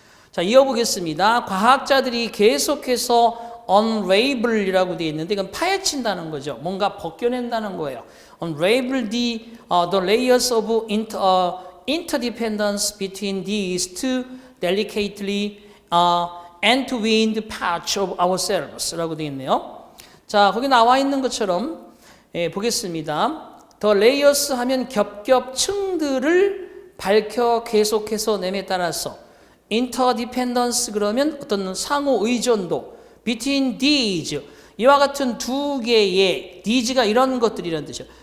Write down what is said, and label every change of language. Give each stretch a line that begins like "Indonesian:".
Korean: 자, 이어보겠습니다. 과학자들이 계속해서 unravel이라고 되어 있는데 이건 파헤친다는 거죠. 뭔가 벗겨낸다는 거예요.
English: unravel the layers of interdependence between these two delicately entwined parts of ourselves
Korean: 라고 되어 있네요. 자, 거기 나와 있는 것처럼 보겠습니다.
English: The layers
Korean: 하면 겹겹층들을 밝혀 계속해서 nem에 따라서, interdependence 그러면 어떤 상호 의존도,
English: between these
Korean: 이와 같은 두 개의,
English: these
Korean: 가 이런 것들이란 뜻이에요.